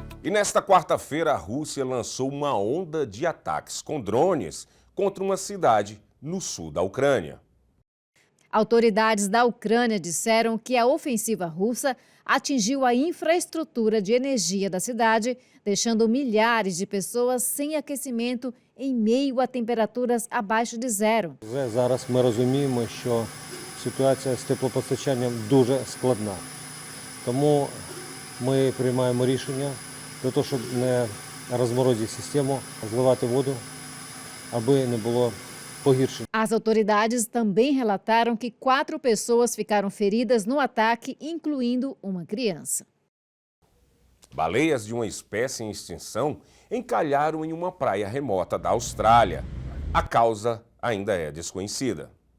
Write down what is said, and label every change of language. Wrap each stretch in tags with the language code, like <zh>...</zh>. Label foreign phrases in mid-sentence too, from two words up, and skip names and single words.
<pt>nesta quarta-feira, a Rússia lançou uma onda de ataques com drones contra uma cidade no sul da Ucrânia. Autoridades da Ucrânia disseram que a ofensiva russa atingiu a infraestrutura de energia da cidade, deixando milhares de pessoas sem aquecimento em meio a temperaturas abaixo de zero.</pt> <uk>Зараз ми розуміємо, що ситуація з теплопостачанням дуже складна. Тому ми приймаємо рішення для того, щоб не розморозити систему, зливати воду, аби не було погіршень.</uk> <pt>As autoridades também relataram que 4 pessoas ficaram feridas no ataque, incluindo uma criança. Baleias de uma espécie em extinção encalharam em uma praia remota da Austrália. A causa ainda é desconhecida.</pt>